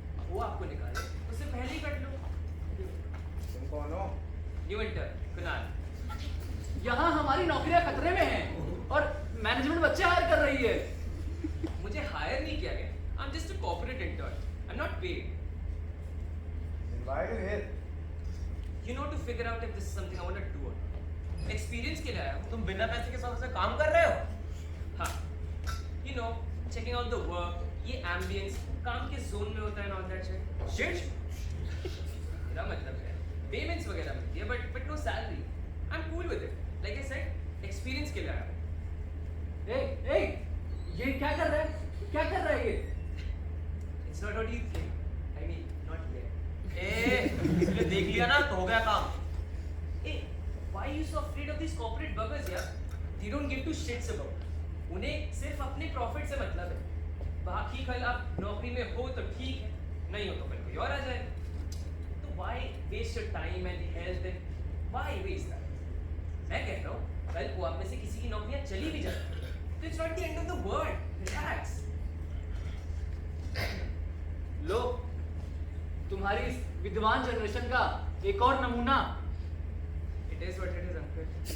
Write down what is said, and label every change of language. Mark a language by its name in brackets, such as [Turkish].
[Hindi] वो आपको निकाले उससे पहले ही कट लो। तुम कौन हो? New inter Kunal. यहाँ हमारी नौकरियां खतरे में हैं और मैनेजमेंट बच्चे हायर कर रही है। मुझे हायर नहीं किया गया, [English] I am just a corporate intern, I am not paid. Then why are you here? You know, to figure out if this is something I want to do or not. Experience [Hindi] के लिए आया हूँ. तुम बिना पैसे के साथ काम कर रहे हो? हाँ. [English] You know, checking out the work, [Hindi] ये [English] ambience, [Hindi] काम के [English] zone [Hindi] में होता है [English] and all that shit. Shit. [Hindi] मेरा मतलब है [English] payments [Hindi] वगैरह मिलती है, [English] but no salary. I'm cool with it. Like I said, [Hindi] experience के लिए आया हूँ. ए ये क्या कर रहा है? क्या कर रहा है ये? [English] It's not what you think. I mean, not yet. [Hindi] इसलिए देख लिया ना तो हो गया काम. [English] Why are you so afraid of these corporate buggers, यार? They don't give two shits about. [Hindi] उन्हें सिर्फ अपने प्रॉफिट से मतलब है. बाकी कल आप नौकरी में हो तो ठीक है, नहीं हो तो फिर कोई और आ जाए. तो [English] why waste your time and health and why waste that? [Hindi] मैं कह रहा हूँ कल को आप में से किसी की नौकरियाँ चली भी जाए तो [English] it's not the end of the world. Relax. [Hindi] लो तुम्हारी इस विद्वान जनरेशन का एक और नमूना. [English] It is what it is, uncle.